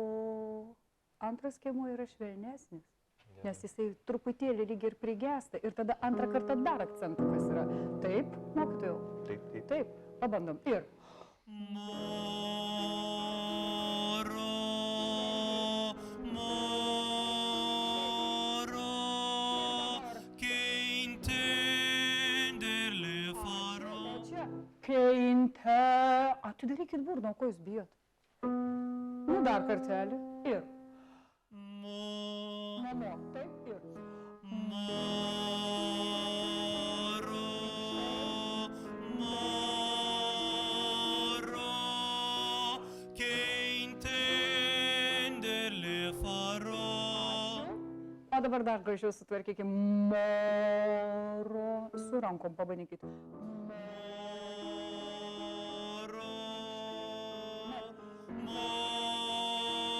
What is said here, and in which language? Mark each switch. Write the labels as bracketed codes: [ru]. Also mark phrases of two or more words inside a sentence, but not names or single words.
[lt] Antras skiemuo yra švelnesnis, nes jisai truputėlį lyg ir prigesta ir tada antrą kartą dar akcentukas yra. Taip, mokytojau? Taip, taip. Taip, pabandom. Ir. [it] Morrò, morrò, che intender le farò. [lt] Čia. Keinte. Atidarykit burną, ko jūs bijot? Nu, dar kartelį. Ir. Namo. Taip, ir. [it] Morrò, morrò, che intender le farò. [lt] O dabar dar gražiau sutvarkykim. Moro. Su rankom pabandykit. [it] Morrò, morrò,